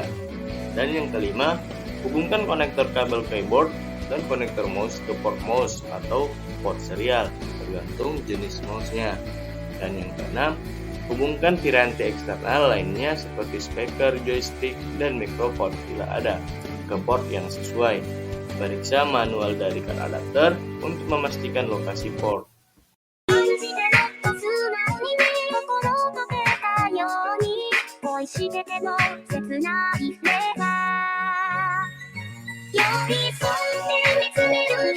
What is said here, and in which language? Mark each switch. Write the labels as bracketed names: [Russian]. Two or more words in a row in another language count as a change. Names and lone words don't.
[Indonesian] Dan yang kelima, hubungkan konektor kabel keyboard dan konektor mouse ke port mouse atau port serial, tergantung jenis mouse-nya. Dan yang keenam, hubungkan piranti eksternal lainnya seperti speaker, joystick, dan mikrofon bila ada ke port yang sesuai. Periksa manual dari [English] card adapter [Indonesian] untuk memastikan lokasi port. [Japanese] 恋してても切ないフレーバー寄り添って見つめ